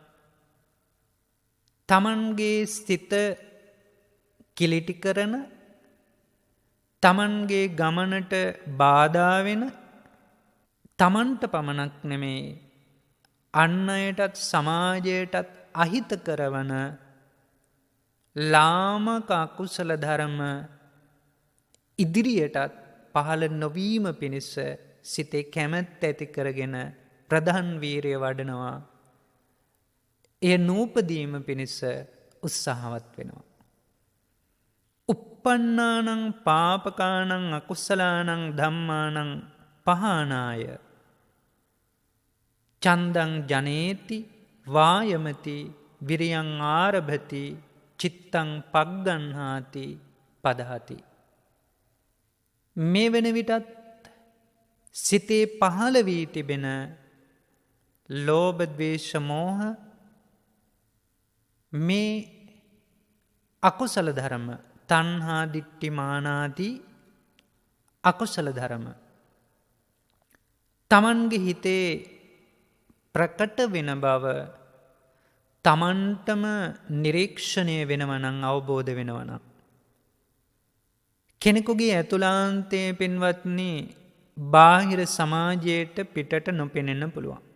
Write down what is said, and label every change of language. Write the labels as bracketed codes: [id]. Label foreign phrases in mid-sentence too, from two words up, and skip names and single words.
[si] තමන්ගේ සිත කිලිටි කරන, තමන්ගේ ගමනට බාධා වෙන, තමන්ට පමණක් නෙමේ අන් අයටත් සමාජයටත් අහිත කරවන ලාමක අකුසල ධර්ම ඉදිරියටත් පහළ නොවීම පිණිස සිතේ කැමැත්ත ඇති කරගෙන ප්‍රධාන වීරිය වඩනවා. එය නූපදීම පිණිස උත්සාහවත් වෙනවා. [pi] uppannānaṁ pāpakānaṁ akussalānaṁ dhammānaṁ pahānāya චන්දං ජනේති වායමති විරියං ආරභති චිත්තං පග්ගන්හාති පදහති. [si] මේ වෙන විටත් සිතේ පහළ වී තිබෙන ලෝභ ද්වේෂ මෝහ මේ අකුසල ධර්ම තණ්හා දිට්ඨි මානාදී අකුසල ධර්ම තමන්ගේ හිතේ ප්‍රකට වෙන බව තමන්ටම නිරීක්ෂණය වෙනවනම් අවබෝධ වෙනවනම් කෙනෙකුගේ ඇතුළාන්තයේ පින්වත්නි බාහිර සමාජයට පිටට නොපෙනෙන්න පුළුවන්.